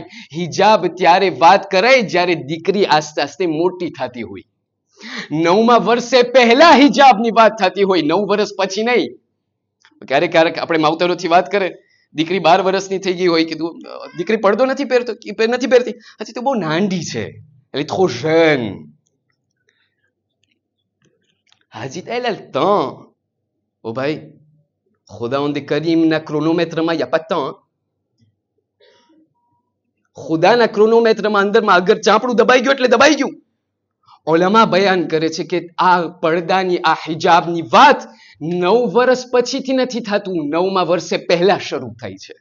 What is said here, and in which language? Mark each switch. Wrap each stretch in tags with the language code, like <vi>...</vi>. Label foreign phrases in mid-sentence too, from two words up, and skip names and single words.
<gu>હિજાબ ત્યારે વાત કરાય જ્યારે દીકરી આસ્તે આસ્તે મોટી થતી હોય. 9મા વર્ષે પહેલા હિજાબની વાત થતી હોય, 9 વર્ષ પછી નહીં. ક્યારેક આપણે માવતરોથી વાત કરે, દીકરી 12 વર્ષની થઈ ગઈ હોય, કીધું દીકરી પડદો નથી પહેરતી, હજી તો બહુ નાની છે, એટલે</gu> <fr>trop jeune.</fr> <gu>હજી તો</gu> <fr>elle a le temps.</fr> <gu>ઓ ભાઈ ખુદાવંદ કરીમના ક્રોનોમેટ્રમાં યા પત્તા, ખુદાના ક્રોનોમેટ્રમાં અંદરમાં અગર ચાપડું દબાઈ ગયું એટલે દબાઈ ગયું. ઉલમા બયાન કરે છે કે આ પડદાની આ હિજાબની વાત 9 વર્ષ પછીથી નથી થતું, 9મા વર્ષે પહેલા શરૂ થાય છે.</gu>